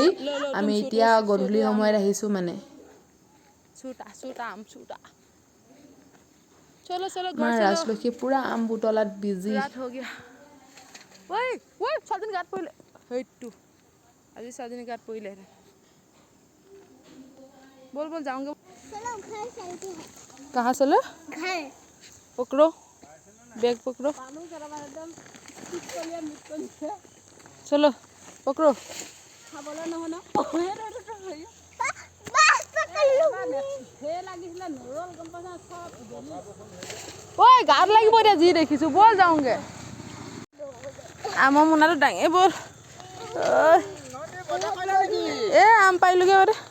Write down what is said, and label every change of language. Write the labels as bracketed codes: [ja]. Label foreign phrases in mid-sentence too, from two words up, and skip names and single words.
[as] আমি এতিয়া গধূলি সময়ত আহিছোঁ মানে। আমাৰ ৰাজলক্ষ্মী পূৰা আম বুটলাত বিজি। আজি ছোৱালীজনী গাত পৰিলে। বল যাওঁগে। [hi] कहाँ चलो? घर। पकड़ो, बैग पकड़ो। चलो पकड़ो। [as] ঐ গাত লাগিব এতিয়া যি দেখিছোঁ, বল যাওঁগে। আমৰ মোনাটো দাঙি বল। আম পাৰিলোগে বাৰু।